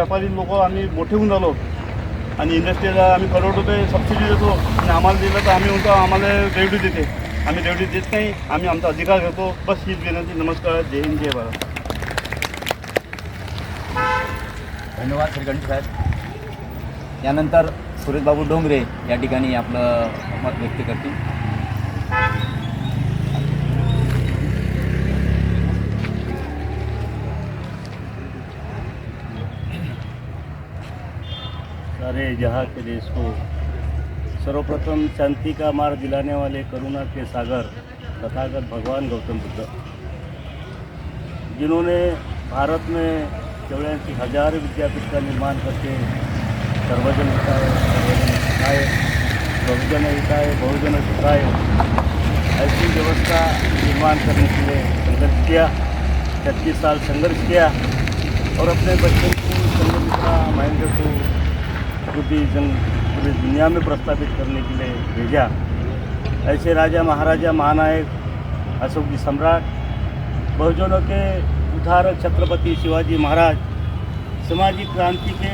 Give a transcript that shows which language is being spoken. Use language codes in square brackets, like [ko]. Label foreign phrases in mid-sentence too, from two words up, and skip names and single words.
[mr] व्यापारी लोक आम्ही मोठे होऊन झालो आणि इंडस्ट्रीला आम्ही करोड रुपये सबसिडी देतो आणि आम्हाला दिलं तर आम्ही म्हणतो आम्हाला रेवडी देते. आम्ही रेवडी देत नाही, आम्ही आमचा अधिकार घेतो. बस हीच विनंती. नमस्कार. जय हिंद, जय भारत. धन्यवाद श्रीखंडे साहेब. यानंतर सुरेशबाबू डोंगरे या ठिकाणी आपलं मत व्यक्त करतील. [hi] सारे जहाँ के देश को सर्वप्रथम शांति का मार्ग दिलाने वाले करुणा के सागर तथागत भगवान गौतम बुद्ध, जिन्होंने भारत में 84,000 विद्यापीठ का निर्माण करके [sa] सर्वजन हिताय सर्वजन सुखाय बहुजन हिताय बहुजन सुखाय [hi] ऐसी व्यवस्था निर्माण करने के लिए संघर्ष किया. 36 साल संघर्ष किया और अपने बच्चों को संघमित्रा महेंद्र को पूरी दुनिया में प्रस्तावित करने के लिए भेजा. ऐसे राजा महाराजा महानायक अशोक जी सम्राट, बहुजनों के उद्धारक छत्रपति शिवाजी महाराज, सामाजिक क्रांति के